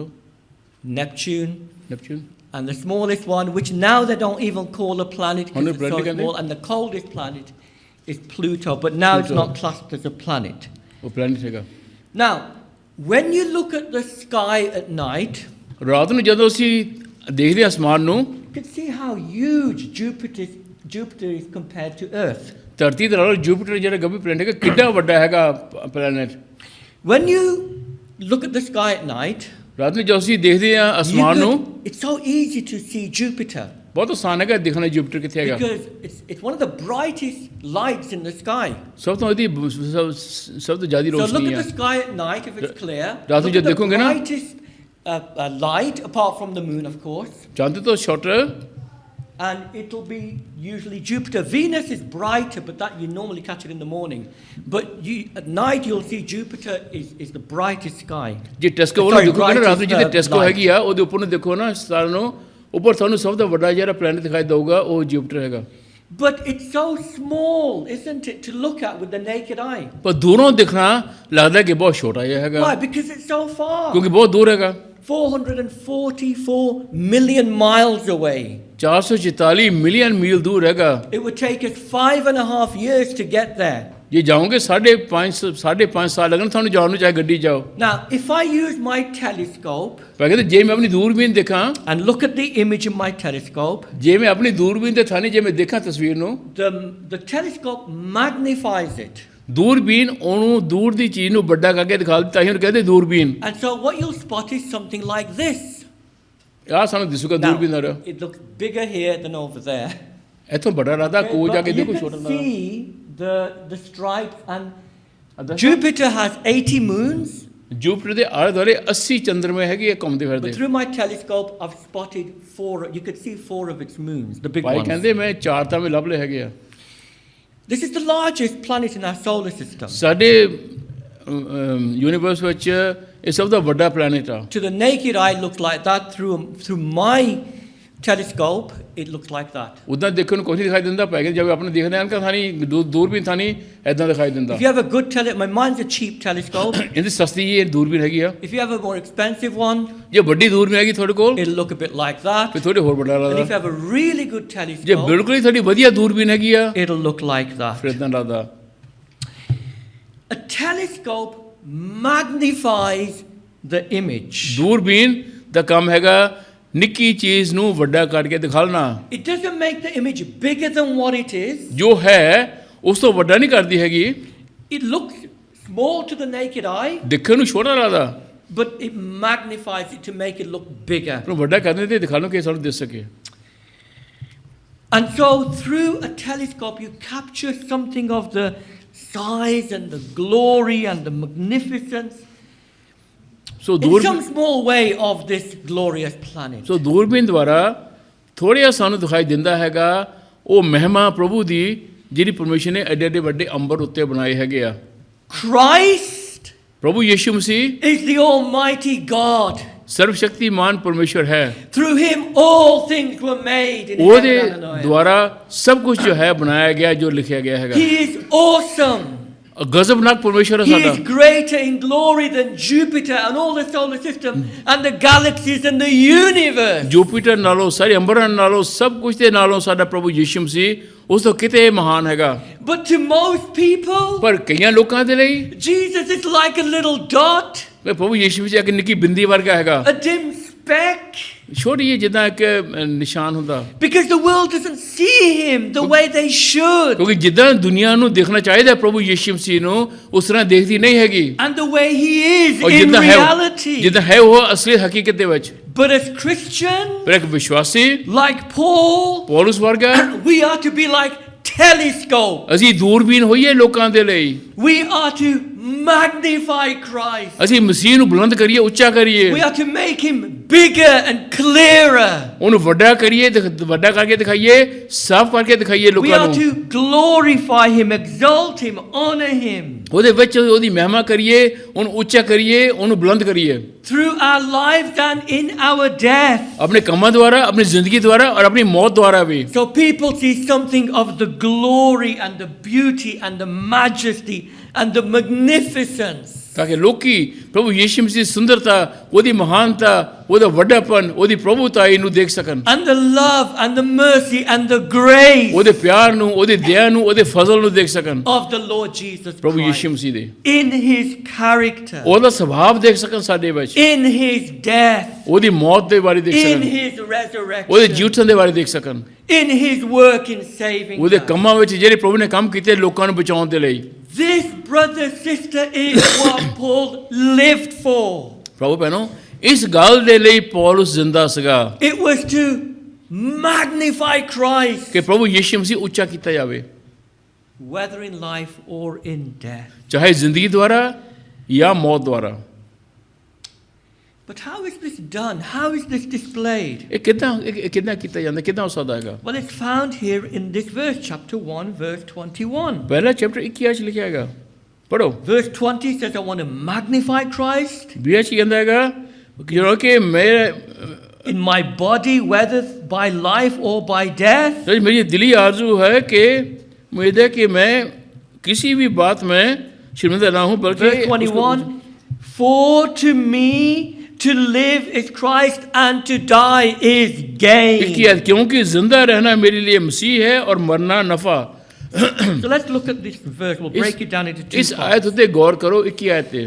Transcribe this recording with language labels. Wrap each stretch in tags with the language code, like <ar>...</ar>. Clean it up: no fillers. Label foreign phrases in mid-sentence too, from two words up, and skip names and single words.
<en>Neptune. Neptune? And the smallest one, which now they don't even call a planet because it's so small. And the coldest planet is Pluto. But now it's Pluto. not classed as a planet.</en> <pa>ਉਹ planet ਹੈਗਾ।</pa> <en>Now, when you look at the sky at night,</en> <pa>ਰਾਤ ਨੂੰ ਜਦੋਂ ਅਸੀਂ ਦੇਖਦੇ ਅਸਮਾਨ ਨੂੰ</pa> <en>you can see how huge Jupiter is compared to Earth.</en> <pa>ਧਰਤੀ ਦੇ ਨਾਲ ਜੁਪੀਟਰ ਜਿਹੜਾ</pa> <en>gassy planet</en> <pa>ਹੈਗਾ ਕਿੰਨਾ ਵੱਡਾ ਹੈਗਾ ਪਲੈਨਟ।</pa> <en>When you look at the sky at night,</en> <pa>ਰਾਤ ਨੂੰ ਜਦੋਂ ਅਸੀਂ ਦੇਖਦੇ ਆ ਅਸਮਾਨ ਨੂੰ</pa> <en>it's so easy to see Jupiter</en> <pa>ਬਹੁਤ ਆਸਾਨ ਹੈਗਾ ਦਿਖਣਾ ਜੁਪੀਟਰ ਕਿੱਥੇ ਹੈਗਾ।</pa> <en>because it's one of the brightest lights in the sky.</en> <pa>ਸਭ ਤੋਂ ਜ਼ਿਆਦਾ</pa> <en>So look</en> <pa>ਰੋਸ਼ਨੀ</pa> <en>at</en> <pa>ਹੈ।</pa> <en>the sky at night if it's clear.</en> <pa>ਰਾਤ ਨੂੰ</pa> <en>Look</en> <pa>ਜਦ</pa> <en>at the</en> <pa>ਦੇਖੋਗੇ ਨਾ</pa> <en>brightest light apart from the moon, of course.</en> <pa>ਚੰਦ ਤੋਂ ਛੋਟਾ</pa> <en>and it'll be usually Jupiter. Venus is brighter, but that you normally catch it in the morning. But at night you'll see Jupiter is the brightest sky.</en> <pa>ਜੇ ਟੈਸਕੋ ਉਹਨੂੰ ਦੇਖੋਗੇ ਨਾ ਰਾਤ ਨੂੰ ਜਿਹਦੇ ਟੈਸਕੋ ਹੈਗੀ ਆ ਉਹਦੇ ਉੱਪਰ ਨੂੰ ਦੇਖੋ ਨਾ ਸਟਾਰ ਨੂੰ ਉੱਪਰ ਤੁਹਾਨੂੰ ਸਭ ਤੋਂ ਵੱਡਾ ਜਿਹੜਾ ਪਲੈਨਟ ਦਿਖਾਈ ਦੇਊਗਾ ਉਹ ਜੁਪੀਟਰ ਹੈਗਾ।</pa> <en>But it's so small, isn't it, to look at with the naked eye?</en> <pa>ਪਰ ਦੂਰੋਂ ਦਿਖਣਾ ਲੱਗਦਾ ਕਿ ਬਹੁਤ ਛੋਟਾ ਜਿਹਾ ਹੈਗਾ।</pa> <en>Why? Because it's so far.</en> <pa>ਕਿਉਂਕਿ ਬਹੁਤ ਦੂਰ ਹੈਗਾ।</pa> <en>444 million miles away.</en> <pa>444 ਮਿਲੀਅਨ ਮੀਲ ਦੂਰ ਹੈਗਾ।</pa> <en>It would take us 5.5 years to get there.</en> <pa>ਜੇ ਜਾਓਗੇ 5.5 ਸਾਲ ਲੱਗਣ ਤੁਹਾਨੂੰ ਜਾਣ ਨੂੰ ਚਾਹੇ ਗੱਡੀ ਜਾਓ।</pa> <en>Now, if I use my telescope</en> <pa>ਪਰ ਕਹਿੰਦੇ ਜੇ ਮੈਂ ਆਪਣੀ ਦੂਰਬੀਨ ਦੇਖਾਂ</pa> <en>and look at the image in my telescope,</en> <pa>ਜੇ ਮੈਂ ਆਪਣੀ ਦੂਰਬੀਨ ਦੇ ਥਾਨੀ ਜੇ ਮੈਂ ਦੇਖਾਂ ਤਸਵੀਰ ਨੂੰ</pa> <en>the telescope magnifies it.</en> <pa>ਦੂਰਬੀਨ ਉਹਨੂੰ ਦੂਰ ਦੀ ਚੀਜ਼ ਨੂੰ ਵੱਡਾ ਕਰਕੇ ਦਿਖਾ ਦਿੱਤਾ ਹੀ ਉਹਨੂੰ ਕਹਿੰਦੇ ਦੂਰਬੀਨ।</pa> <en>And so what you'll spot is something like this.</en> <pa>ਆਹ ਸਾਨੂੰ ਦਿਸੂਗਾ</pa> <en>Now,</en> <pa>ਦੂਰਬੀਨ ਨਾਲ</pa> <en>it looks bigger here than over there.</en> <pa>ਇੱਥੋਂ ਵੱਡਾ ਲੱਗਦਾ ਕੋਲ ਜਾ ਕੇ</pa> <en>But you</en> <pa>ਦੇਖੋ ਛੋਟਾ</pa> <en>can</en> <pa>ਲੱਗਦਾ।</pa> <en>see the stripes, and Jupiter has 80 moons.</en> <pa>ਜੁਪੀਟਰ ਦੇ ਆਲੇ ਦੁਆਲੇ 80 ਚੰਦਰਮੇ ਹੈਗੇ ਘੁੰਮਦੇ</pa> <en>But</en> <pa>ਫਿਰਦੇ।</pa> <en>through my telescope, I've spotted 4. You could see 4 of its moons, the big</en> <pa>ਭਾਈ</pa> <en>ones.</en> <pa>ਕਹਿੰਦੇ ਮੈਂ 4 ਤਾਂ ਮੈਂ ਲੱਭ ਲਏ ਹੈਗੇ ਆ।</pa> <en>This is the largest planet in our solar system.</en> <pa>ਸਾਡੇ ਯੂਨੀਵਰਸ ਵਿੱਚ ਇਹ ਸਭ ਤੋਂ ਵੱਡਾ ਪਲੈਨਟ ਆ।</pa> <en>To the naked eye, looks like that. Through my telescope, it looks like that.</en> <pa>ਉਦਾਂ ਦੇਖਣ ਨੂੰ ਕੁਝ ਨਹੀਂ ਦਿਖਾਈ ਦਿੰਦਾ ਪੈ ਗਿਆ ਜਦ ਆਪਣੇ ਦੇਖਦੇ ਹਾਂ ਕਿ ਥਾਨੀ ਦੂਰਬੀਨ ਥਾਨੀ ਐਦਾਂ ਦਿਖਾਈ ਦਿੰਦਾ।</pa> <en>If you have a good mine's a cheap telescope.</en> <pa>ਇਹਦੀ ਸਸਤੀ ਇਹ ਦੂਰਬੀਨ ਹੈਗੀ ਆ।</pa> <en>If you have a more expensive one,</en> <pa>ਜੇ ਵੱਡੀ ਦੂਰਬੀਨ ਹੈਗੀ ਤੁਹਾਡੇ ਕੋਲ</pa> <en>it'll look a bit like that.</en> <pa>ਫਿਰ ਥੋੜੇ ਹੋਰ ਵੱਡਾ</pa> <en>And if you</en> <pa>ਲੱਗਦਾ।</pa> <en>have a really good</en> <pa>ਜੇ</pa> <en>telescope,</en> <pa>ਬਿਲਕੁਲ ਹੀ ਤੁਹਾਡੀ ਵਧੀਆ ਦੂਰਬੀਨ ਹੈਗੀ ਆ</pa> <en>it'll look like that.</en> <pa>ਫਿਰ ਇਦਾਂ ਲੱਗਦਾ।</pa> <en>A telescope magnifies the image.</en> <pa>ਦੂਰਬੀਨ ਦਾ ਕੰਮ ਹੈਗਾ ਨਿੱਕੀ ਚੀਜ਼ ਨੂੰ ਵੱਡਾ ਕਰਕੇ ਦਿਖਾਉਣਾ।</pa> <en>It doesn't make the image bigger than what it is.</en> <pa>ਜੋ ਹੈ ਉਸ ਤੋਂ ਵੱਡਾ ਨਹੀਂ ਕਰਦੀ ਹੈਗੀ।</pa> <en>It looks small to the naked eye,</en> <pa>ਦੇਖਣ ਨੂੰ ਛੋਟਾ ਲੱਗਦਾ</pa> <en>but it magnifies it to make it look bigger.</en> <pa>ਪਰ ਵੱਡਾ ਕਰਨ ਤੇ ਦਿਖਾਉਣਾ ਕਿ ਸਾਨੂੰ ਦਿਖ ਸਕੇ।</pa> <en>And so through a telescope you capture something of the size and the glory and the magnificence ਸੋ in some small way of this glorious planet.</en> <pa>ਸੋ ਦੂਰਬੀਨ ਦੁਆਰਾ ਥੋੜ੍ਹਾ ਸਾਨੂੰ ਦਿਖਾਈ ਦਿੰਦਾ ਹੈਗਾ ਉਹ ਮਹਿਮਾ ਪ੍ਰਭੂ ਦੀ ਜਿਹੜੀ ਪਰਮੇਸ਼ਰ ਨੇ ਐਡੇ ਐਡੇ ਵੱਡੇ ਅੰਬਰ ਉੱਤੇ ਬਣਾਏ ਹੈਗੇ ਆ।</pa> <en>Christ</en> <pa>ਪ੍ਰਭੂ ਯਿਸੂ ਮਸੀਹ</pa> <en>is the Almighty God.</en> <pa>ਸਰਵ ਸ਼ਕਤੀਮਾਨ ਪਰਮੇਸ਼ਰ ਹੈ।</pa> <en>Through him all things were made in</en> <pa>ਉਹਦੇ</pa> <en>heaven and on earth.</en> <pa>ਦੁਆਰਾ ਸਭ ਕੁਝ ਜੋ ਹੈ ਬਣਾਇਆ ਗਿਆ ਜੋ ਲਿਖਿਆ ਗਿਆ ਹੈਗਾ।</pa> <en>He is awesome.</en> <pa>ਗਜ਼ਬਨਾਕ ਪਰਮੇਸ਼ਰ ਹੈ</pa> <en>He</en> <pa>ਸਾਡਾ।</pa> <en>is greater in glory than Jupiter and all the solar system and the galaxies and the universe.</en> <pa>ਜੁਪੀਟਰ ਨਾਲੋਂ ਸਾਰੇ ਅੰਬਰਾਂ ਨਾਲੋਂ ਸਭ ਕੁਝ ਦੇ ਨਾਲੋਂ ਸਾਡਾ ਪ੍ਰਭੂ ਯਿਸੂ ਮਸੀਹ ਉਸ ਤੋਂ ਕਿਤੇ ਮਹਾਨ ਹੈਗਾ।</pa> <en>But to most people,</en> <pa>ਪਰ ਕਈਆਂ ਲੋਕਾਂ ਦੇ ਲਈ</pa> <en>Jesus is like a little dot,</en> <pa>ਪ੍ਰਭੂ ਯਿਸੂ ਮਸੀਹ ਇੱਕ ਨਿੱਕੀ ਬਿੰਦੀ ਵਰਗਾ ਹੈਗਾ।</pa> <en>a dim speck,</en> <pa>ਛੋਟੀ ਜਿਹੀ ਜਿੱਦਾਂ ਇੱਕ ਨਿਸ਼ਾਨ ਹੁੰਦਾ।</pa> <en>because the world doesn't see him the way they should.</en> <pa>ਕਿਉਂਕਿ ਜਿੱਦਾਂ ਦੁਨੀਆ ਨੂੰ ਦੇਖਣਾ ਚਾਹੀਦਾ ਪ੍ਰਭੂ ਯਿਸੂ ਮਸੀਹ ਨੂੰ ਉਸ ਤਰ੍ਹਾਂ ਦੇਖਦੀ ਨਹੀਂ ਹੈਗੀ।</pa> <en>And the way he is</en> <pa>ਔਰ</pa> <en>in</en> <pa>ਜਿੱਦਾਂ ਹੈ</pa> <en>reality.</en> <pa>ਜਿੱਦਾਂ ਹੈ ਉਹ ਅਸਲੀ ਹਕੀਕਤ ਦੇ ਵਿੱਚ।</pa> <en>But as Christians,</en> <pa>ਪਰ ਇੱਕ ਵਿਸ਼ਵਾਸੀ</pa> <en>like Paul,</en> <pa>ਪੌਲਸ ਵਰਗਾ</pa> <en>we are to be like telescope.</en> <pa>ਅਸੀਂ ਦੂਰਬੀਨ ਹੋਈਏ ਲੋਕਾਂ ਦੇ ਲਈ।</pa> <en>We are to magnify Christ.</en> <pa>ਅਸੀਂ ਮਸੀਹ ਨੂੰ ਬੁਲੰਦ ਕਰੀਏ ਉੱਚਾ ਕਰੀਏ</pa> <en>We are to make him bigger and clearer.</en> <pa>ਉਹਨੂੰ ਵੱਡਾ ਕਰੀਏ ਵੱਡਾ ਕਰਕੇ ਦਿਖਾਈਏ ਸਾਫ਼ ਕਰਕੇ ਦਿਖਾਈਏ</pa> <en>We</en> <pa>ਲੋਕਾਂ</pa> <en>are</en> <pa>ਨੂੰ।</pa> <en>to glorify him, exalt him, honor him.</en> <pa>ਉਹਦੇ ਵਿੱਚ ਉਹਦੀ ਮਹਿਮਾ ਕਰੀਏ ਉਹਨੂੰ ਉੱਚਾ ਕਰੀਏ ਉਹਨੂੰ ਬੁਲੰਦ ਕਰੀਏ</pa> <en>Through our lives and in our death.</en> <pa>ਆਪਣੇ ਕੰਮਾਂ ਦੁਆਰਾ ਆਪਣੀ ਜ਼ਿੰਦਗੀ ਦੁਆਰਾ ਔਰ ਆਪਣੀ ਮੌਤ ਦੁਆਰਾ ਵੀ।</pa> <en>So people see something of the glory and the beauty and the majesty and the magnificence.</en> <pa>ਤਾਂ ਕਿ ਲੋਕੀ ਪ੍ਰਭੂ ਯਿਸੂ ਮਸੀਹ ਦੀ ਸੁੰਦਰਤਾ ਉਹਦੀ ਮਹਾਨਤਾ ਉਹਦਾ ਵੱਡਾਪਨ ਉਹਦੀ ਪ੍ਰਭੂਤਾਈ ਨੂੰ ਦੇਖ ਸਕਣ।</pa> <en>And the love and the mercy and the grace</en> <pa>ਉਹਦੇ ਪਿਆਰ ਨੂੰ ਉਹਦੇ ਦਇਆ ਨੂੰ ਉਹਦੇ ਫਜ਼ਲ ਨੂੰ ਦੇਖ ਸਕਣ</pa> <en>of the Lord Jesus</en> <pa>ਪ੍ਰਭੂ ਯਿਸੂ</pa> <en>Christ.</en> <pa>ਮਸੀਹ ਦੇ</pa> <en>In his character.</en> <pa>ਉਹਦਾ ਸੁਭਾਅ ਦੇਖ ਸਕਣ ਸਾਡੇ ਵਿੱਚ</pa> <en>In his death.</en> <pa>ਉਹਦੀ ਮੌਤ ਦੇ ਬਾਰੇ ਦੇਖ</pa> <en>In</en> <pa>ਸਕਣ</pa> <en>his resurrection.</en> <pa>ਉਹਦੇ ਜੀਵਨ ਦੇ ਬਾਰੇ ਦੇਖ ਸਕਣ</pa> <en>In his work in saving</en> <pa>ਉਹਦੇ</pa> <en>us.</en> <pa>ਕੰਮਾਂ ਵਿੱਚ ਜਿਹੜੇ ਪ੍ਰਭੂ ਨੇ ਕੰਮ ਕੀਤੇ ਲੋਕਾਂ ਨੂੰ ਬਚਾਉਣ ਦੇ ਲਈ।</pa> <en>This brother, sister, is what Paul lived for.</en> <pa>ਪ੍ਰਭੂ ਭੈਣੋ ਇਸ ਗੱਲ ਦੇ ਲਈ ਪੌਲਸ ਜ਼ਿੰਦਾ ਸੀਗਾ</pa> <en>It was to magnify Christ,</en> <pa>ਕਿ ਪ੍ਰਭੂ ਯਿਸੂ ਮਸੀਹ ਉੱਚਾ ਕੀਤਾ ਜਾਵੇ</pa> <en>whether in life or in death.</en> <pa>ਚਾਹੇ ਜ਼ਿੰਦਗੀ ਦੁਆਰਾ ਜਾਂ ਮੌਤ ਦੁਆਰਾ।</pa> <en>But how is this done? How is this displayed?</en> <pa>ਇਹ ਕਿੱਦਾਂ ਕੀਤਾ ਜਾਂਦਾ, ਕਿੱਦਾਂ ਹੋ ਸਕਦਾ ਹੈਗਾ?</pa> <en>Well, it's found here in this verse, chapter 1, verse 21.</en> <pa>ਪਹਿਲਾ ਚੈਪਟਰ 21 ਚ ਲਿਖਿਆ ਹੈਗਾ, ਪੜੋ।</pa> <en>Verse 20 says, I want to magnify Christ</en> <pa>20 ਚ ਕਹਿੰਦਾ ਹੈਗਾ ਕਿ ਮੇਰੇ</pa> <en>in my body, whether by life or by death.</en> <hi>मेरी दिली आरज़ू है कि उम्मीद है कि मैं किसी भी बात में शर्मिंदा ना हूँ, बल्कि</hi> <en>Verse 21, for to me to live is Christ and to die is gain.</en> <hi>क्योंकि जिंदा रहना मेरे लिए मसीह है और मरना नफा।</hi> <en>So let's look at this verse. We'll break it down into two</en> <hi>इस</hi> <en>parts.</en> <hi>आयत उते गौर करो, 21 आयत पे।</hi>